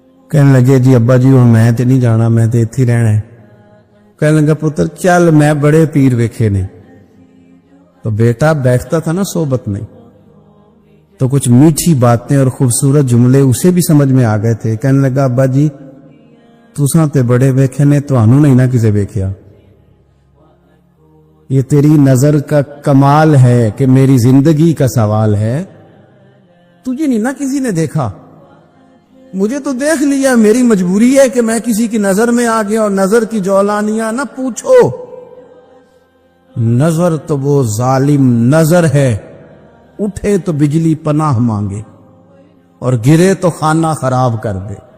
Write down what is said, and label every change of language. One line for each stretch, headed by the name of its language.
Punjabi: کہنے لگے جی ابا جی میں تے نہیں جانا، میں تے ایتھے رہنا ہے. کہنے لگا پتر چل میں بڑے پیر ویکھے نے.
Urdu: تو بیٹا بیٹھتا تھا نا صحبت میں، تو کچھ میٹھی باتیں اور خوبصورت جملے اسے بھی سمجھ میں آ گئے تھے.
Punjabi: کہنے لگا ابا جی تساں تے بڑے ویکھے نے، تانوں نہیں نہ کسے ویکھیا.
Urdu: یہ تیری نظر کا کمال ہے کہ میری زندگی کا سوال ہے، تجھے نہیں نہ کسی نے دیکھا، مجھے تو دیکھ لیا. میری مجبوری ہے کہ میں کسی کی نظر میں آ گیا. اور نظر کی جولانیاں نہ پوچھو، نظر تو وہ ظالم نظر ہے، اٹھے تو بجلی پناہ مانگے اور گرے تو خانہ خراب کر دے.